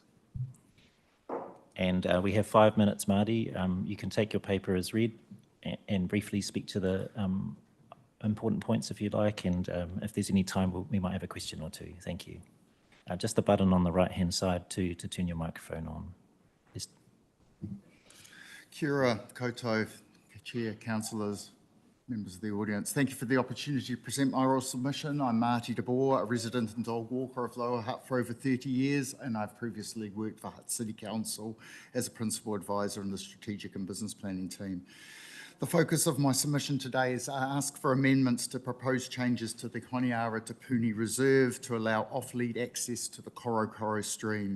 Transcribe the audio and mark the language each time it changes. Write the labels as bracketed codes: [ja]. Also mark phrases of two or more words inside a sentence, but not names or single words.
[en] And we have 5 minutes, Marty. You can take your paper as read and briefly speak to the important points if you'd like. And if there's any time, we might have a question or two. Thank you. Just the button on the right-hand side to turn your microphone on. [mi] Kia ora, koutou, [en] Chair, councillors, members of the audience. Thank you for the opportunity to present my oral submission. I'm Marty de Boer, a resident and dog walker of Lower Hutt for over 30 years, and I've previously worked for Hutt City Council as a principal advisor in the strategic and business planning team. The focus of my submission today is I ask for amendments to proposed changes to the Honiara Te Puni Reserve to allow off-lead access to the Korokoro stream.